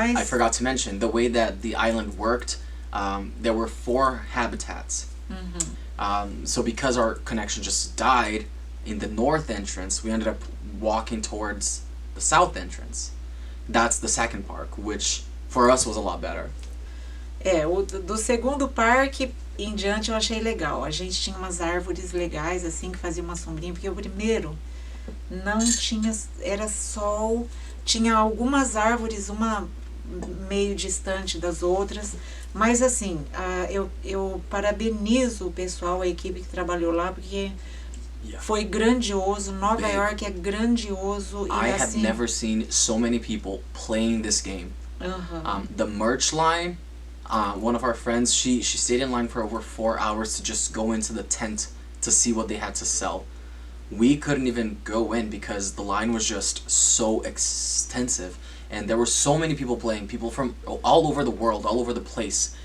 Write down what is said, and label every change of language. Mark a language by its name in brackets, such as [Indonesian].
[English] because I forgot to mention, the way that the island worked, there were 4 habitats. So because our connection just died in the north entrance, we ended up walking towards the south entrance. That's the second park, which for us was a lot better. [Portuguese] O do segundo parque em diante eu achei legal. A gente tinha umas árvores legais, assim, que fazia uma sombrinha, porque o primeiro não tinha, era sol, tinha algumas árvores, uma meio distante das outras, mas assim, eu parabenizo o pessoal, a equipe que trabalhou lá, porque foi grandioso. Nova Iorque é grandioso. [English] I [Portuguese] E [English] have [Portuguese] assim, [English] never seen so many people playing this game. The merch line, one of our friends, she stayed in line for over 4 hours to just go into the tent to see what they had to sell. We couldn't even go in because the line was just so extensive, and there were so many people playing, people from all over the world, all over the place.